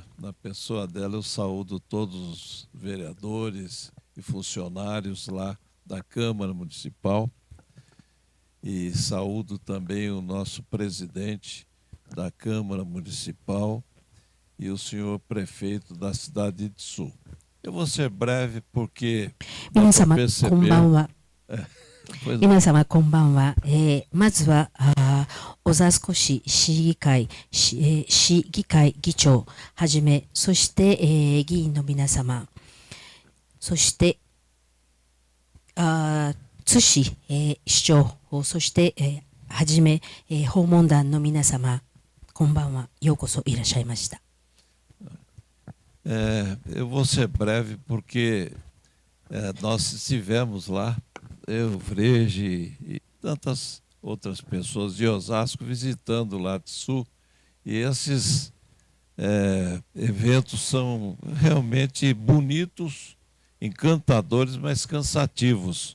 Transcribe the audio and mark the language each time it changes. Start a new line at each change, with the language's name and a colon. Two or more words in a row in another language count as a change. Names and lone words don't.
Portuguese: Na pessoa dela, eu saúdo todos os vereadores e funcionários lá da Câmara Municipal. E saúdo também o nosso presidente da Câmara Municipal e o senhor prefeito da cidade de Itsu. Eu vou ser breve porque
Japanese: 皆様こんばんは。 皆様こんばんは。まずは小座少し市議会議長はじめ、そして、議員の皆様、そして津市、市長、そして、 はじめ、訪問団の皆様、こんばんは。ようこそいらっしゃいました。
Portuguese: Eu vou ser breve porque nós estivemos lá, eu, Frege e tantas outras pessoas de Osasco visitando lá de Sul, e esses eventos são realmente bonitos, encantadores, mas cansativos.